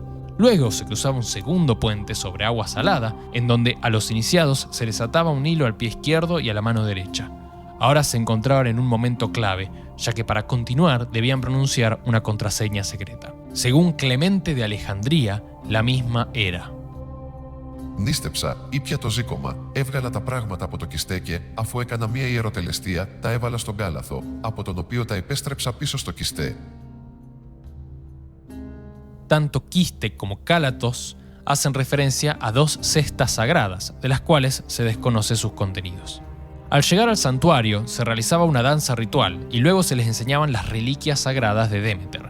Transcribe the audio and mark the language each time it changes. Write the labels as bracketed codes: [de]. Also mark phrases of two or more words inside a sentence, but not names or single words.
[es] Luego se cruzaba un segundo puente sobre agua salada, en donde a los iniciados se les ataba un hilo al pie izquierdo y a la mano derecha. Ahora se encontraban en un momento clave, ya que para continuar debían pronunciar una contraseña secreta. Según Clemente de Alejandría, la misma era: [el] Νίστεψα, ήπια το ζύκωμα, έβγαλα τα πράγματα από το κιστέκε, αφού έκανα μία ιεροτελεστία, τα έβαλα στον κάλαθο, από τον οποίο τα επέστρεψα πίσω στο κιστέ. [es] Tanto quiste como cálatos hacen referencia a 2 cestas sagradas, de las cuales se desconoce sus contenidos. Al llegar al santuario, se realizaba una danza ritual y luego se les enseñaban las reliquias sagradas de Demeter.